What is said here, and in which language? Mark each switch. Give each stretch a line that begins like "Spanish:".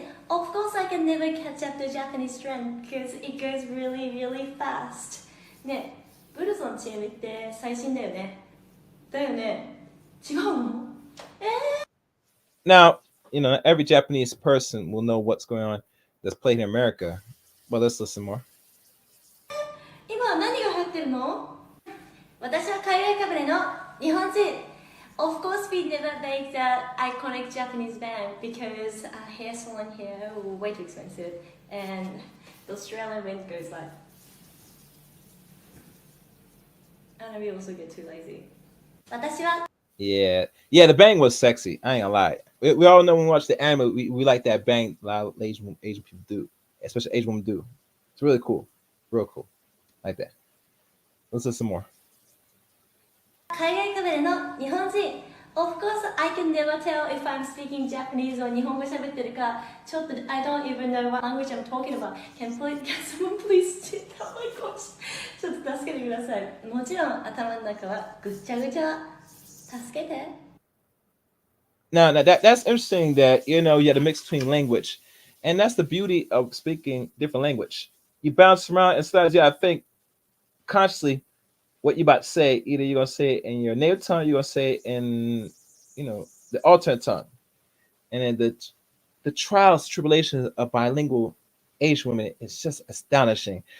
English: Of course, I can never catch up to Japanese trend because it goes really, really fast.
Japanese: ね、ブルゾンチームって最新だよね。だよね。違うの？
English: Now, you know, every Japanese person will know what's going on that's played in America. But let's listen more.
Japanese: 今は何が流行ってるの？私は海外かぶれの日本人。
English: Of course, we never make that iconic Japanese band because hair salon here are way too expensive, and the Australian wind goes like. And we also get too lazy. Yeah, the bang was sexy. I ain't gonna lie. We all know when we watch the anime, we like that bang. A lot of Asian people do, especially Asian women do. It's really cool, real cool, like that. Let's listen more.
Japanese: 海外かぶれの日本人
English: Of course, I can never tell if I'm speaking Japanese or
Japanese: 日本語喋ってるかちょっと
English: I don't even know what language I'm talking about. Can someone please do that? Oh my gosh.
Japanese: ちょっと助けてください。もちろん頭の中はぐっちゃぐちゃ。助けて。
English: Now that's interesting that you know you had a mix between language, and that's the beauty of speaking different language. You bounce around and sometimes I think consciously what you about to say, either you're gonna say it in your native tongue, you're gonna say it in, you know, the alternate tongue, and then the trials, tribulations of bilingual Asian women is just astonishing.